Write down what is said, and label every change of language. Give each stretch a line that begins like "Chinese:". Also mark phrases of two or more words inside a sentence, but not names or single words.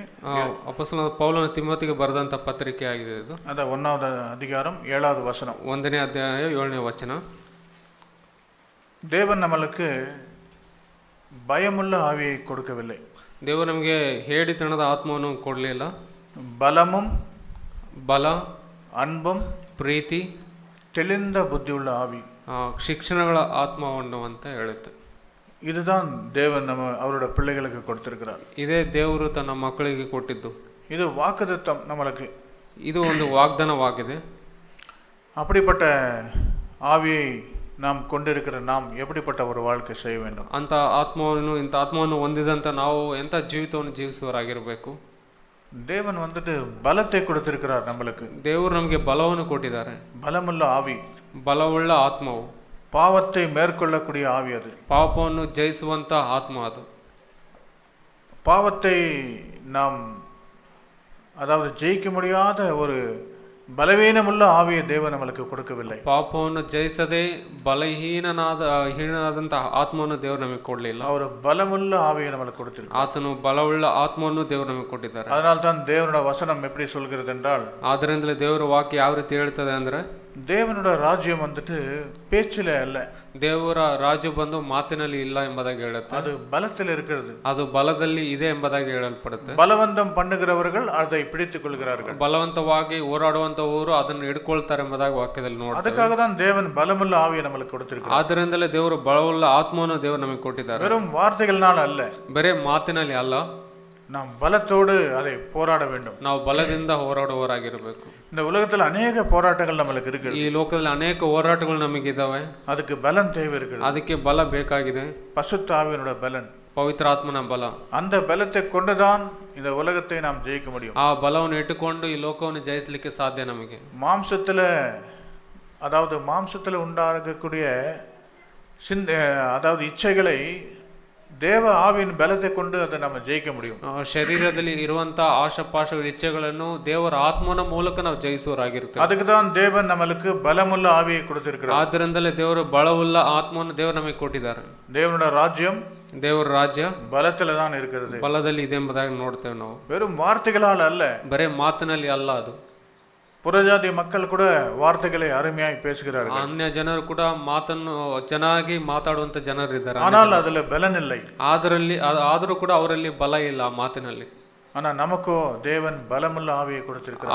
Kannada: ಅಪೊಸ್ತಲನಾದ ಪೌಲನು ತಿಮೋತಿಗೆ ಬರೆದಂಥ ಪತ್ರಿಕೆ ಆಗಿದೆ ಇದು.
Tamil: ಅದ 1வது அதிகாரம் 7வது வசனம்.
Kannada: 1ನೇ ಅಧ್ಯಾಯ 7ನೇ ವಚನ.
Tamil: தேவன் நம்மளுக்கு பயமுள்ள ஆவியை கொடுக்கவில்லை.
Kannada: ದೇವರು ನಮಗೆ ಹೇಡಿತನದ ಆತ್ಮವನ್ನು ಕೊಡಲಿಲ್ಲ.
Tamil: பலமும்
Kannada: ಬಲ,
Tamil: அன்பும்,
Kannada: ಪ್ರೀತಿ,
Tamil: தெளிந்த புத்தியுள்ள ஆவி,
Kannada: ಶಿಕ್ಷಣಗಳ ಆತ್ಮವನ್ನು ಅಂತ ಹೇಳುತ್ತೆ.
Tamil: இதுதான் தேவன் அவரோட பிள்ளைகளுக்கு கொடுத்திருக்கிறார்.
Kannada: ಇದೇ ದೇವರು ತನ್ನ ಮಕ್ಕಳಿಗೆ ಕೊಟ್ಟಿದ್ದು.
Tamil: இது வாக்குத்தத்தம் நம்மளுக்கு.
Kannada: ಇದು ಒಂದು ವಾಗ್ದಾನವಾಗಿದೆ.
Tamil: அப்படிப்பட்ட ஆவியை நாம் கொண்டிருக்கிற நாம் எப்படிப்பட்ட ஒரு வாழ்க்கை செய்ய வேண்டும்?
Kannada: ಇಂಥ ಆತ್ಮವನ್ನು ಹೊಂದಿದಂಥ ನಾವು ಎಂಥ ಜೀವಿತವನ್ನು ಜೀವಿಸುವವರಾಗಿರಬೇಕು.
Tamil: தேவன் பலத்தை கொடுத்திருக்கிறார் நம்மளுக்கு.
Kannada: ದೇವರು ನಮಗೆ ಬಲವನ್ನು ಕೊಟ್ಟಿದ್ದಾರೆ.
Tamil: பலமுள்ள ஆவி,
Kannada: ಬಲವುಳ್ಳ ಆತ್ಮವು,
Tamil: பாவத்தை மேற்கொள்ளக்கூடிய ஆவி, அது
Kannada: ಪಾಪವನ್ನು ಜಯಿಸುವಂತ ಆತ್ಮ. ಅದು
Tamil: பாவத்தை நாம் அதாவது ஜெயிக்க முடியாத ஒரு பலவீனமுள்ள ஆவியை தேவன் நம்மளுக்கு கொடுக்கவில்லை.
Kannada: ಪಾಪವನ್ನು ಜಯಿಸದೆ ಹೀನಾದಂತಹ ಆತ್ಮವನ್ನು ದೇವರು ನಮಗೆ ಕೊಡಲಿಲ್ಲ.
Tamil: அவர் பலமுள்ள ஆவியை நம்மளுக்கு கொடுத்திருக்கிறார்.
Kannada: ಆತನು ಬಲವುಳ್ಳ ಆತ್ಮವನ್ನು ದೇವರು ನಮಗೆ ಕೊಟ್ಟಿದ್ದಾರೆ.
Tamil: அதனால் தான் தேவனோட வசனம் எப்படி சொல்கிறது என்றால்,
Kannada: ಆದ್ದರಿಂದಲೇ ದೇವರ ವಾಕ್ಯ ಯಾವ ರೀತಿ ಹೇಳ್ತದೆ ಅಂದ್ರೆ,
Tamil: தேவனோட ராஜ்யம் பேச்சில அல்ல,
Kannada: ದೇವರ ರಾಜ್ಯ ಬಂದು ಮಾತಿನಲ್ಲಿ ಇಲ್ಲ ಎಂಬುದಾಗಿ ಹೇಳುತ್ತೆ.
Tamil: ಅದು ಬಲத்தில் இருக்கிறது,
Kannada: ಅದು ಬಲದಲ್ಲಿ ಇದೆ ಎಂಬುದಾಗಿ ಹೇಳಲ್ಪಡುತ್ತೆ.
Tamil: பலவந்தம் பண்ணுகிறவர்கள் அதை பிடித்துக் கொள்கிறார்கள்.
Kannada: ಬಲವಂತವಾಗಿ ಹೋರಾಡುವಂತವರು ಅದನ್ನು ಹಿಡ್ಕೊಳ್ತಾರೆ ಎಂಬುದಾಗಿ ವಾಕ್ಯದಲ್ಲಿ ನೋಡಿ.
Tamil: ಅದಕ್ಕಾக தான் தேவன் பலமுள்ள ஆவியை நம்மளுக்கு கொடுத்திருக்கிறார்.
Kannada: ಆದ್ದರಿಂದಲೇ ದೇವರು ಬಲವುಳ್ಳ ಆತ್ಮವನ್ನು ದೇವರು ನಮಗೆ ಕೊಟ್ಟಿದ್ದಾರೆ.
Tamil: வெறும் வார்த்தைகளால் அல்ல,
Kannada: ಬರೇ ಮಾತಿನಲ್ಲಿ ಅಲ್ಲ,
Tamil: நாம் பலத்தோடு அதை போராட வேண்டும்.
Kannada: ನಾವು ಬಲದಿಂದ ಹೋರಾಡುವವರಾಗಿರಬೇಕು.
Tamil: இந்த உலகத்தில் அநேக போராட்டங்கள் நம்மளுக்கு இருக்கு.
Kannada: ಈ ಲೋಕದಲ್ಲಿ ಅನೇಕ ಹೋರಾಟಗಳು ನಮಗಿದ್ದಾವೆ.
Tamil: அதுக்கு பலன் தேவை இருக்கு.
Kannada: ಅದಕ್ಕೆ ಬಲ ಬೇಕಾಗಿದೆ.
Tamil: பசுத்த ஆவியினோட பலன்,
Kannada: ಪವಿತ್ರ ಆತ್ಮನ ಬಲ.
Tamil: அந்த பலத்தை கொண்டுதான் இந்த உலகத்தை நாம் ஜெயிக்க முடியும்.
Kannada: ಆ ಬಲವನ್ನು ಇಟ್ಟುಕೊಂಡು ಈ ಲೋಕವನ್ನು ಜಯಿಸಲಿಕ್ಕೆ ಸಾಧ್ಯ ನಮಗೆ.
Tamil: மாம்சத்துல உண்டாகக்கூடிய அதாவது இச்சைகளை தேவ ஆவியின் பலத்தை கொண்டு அதை நம்ம ஜெயிக்க முடியும்.
Kannada: ಶರೀರದಲ್ಲಿ ಇರುವಂತ ಆಶಾಪಾಶ ಇಚ್ಛೆಗಳನ್ನು ದೇವರ ಆತ್ಮನ ಮೂಲಕ ನಾವು ಜಯಿಸುವರಾಗಿರ್ತೇವೆ.
Tamil: ಅದಕ್ಕೆ தான் தேவன் நமக்கு பலமுள்ள ஆவியை கொடுத்திருக்கிறார்.
Kannada: ಆದ್ದರಿಂದಲೇ ದೇವರು ಬಲವುಳ್ಳ ಆತ್ಮವನ್ನು ದೇವರು ನಮಗೆ ಕೊಟ್ಟಿದ್ದಾರೆ.
Tamil: தேவனோட ராஜ்யம்,
Kannada: ದೇವರ ರಾಜ್ಯ
Tamil: பலத்துல தான் இருக்கிறது,
Kannada: ಬಲದಲ್ಲಿ ಇದೆ ಎಂಬುದಾಗಿ ನೋಡ್ತೇವೆ ನಾವು.
Tamil: வெறும் வார்த்தைகளால் அல்ல,
Kannada: ಬರೇ ಮಾತಿನಲ್ಲಿ ಅಲ್ಲ. ಅದು
Tamil: புறஜாதி மக்கள் கூட வார்த்தைகளை அருமையாய் பேசுகிறார்கள்.
Kannada: ಅನ್ಯ ಜನರು ಕೂಡ ಮಾತನ್ನು ಚೆನ್ನಾಗಿ ಮಾತಾಡುವಂತ ಜನರಿದ್ದಾರೆ.
Tamil: ஆனால் அதுல பலன் இல்லை.
Kannada: ಆದರೂ ಕೂಡ ಅವರಲ್ಲಿ ಬಲ ಇಲ್ಲ ಮಾತಿನಲ್ಲಿ.
Tamil: ஆனா நமக்கோ தேவன் பலமுள்ள ஆவியை கொடுத்திருக்கிறார்.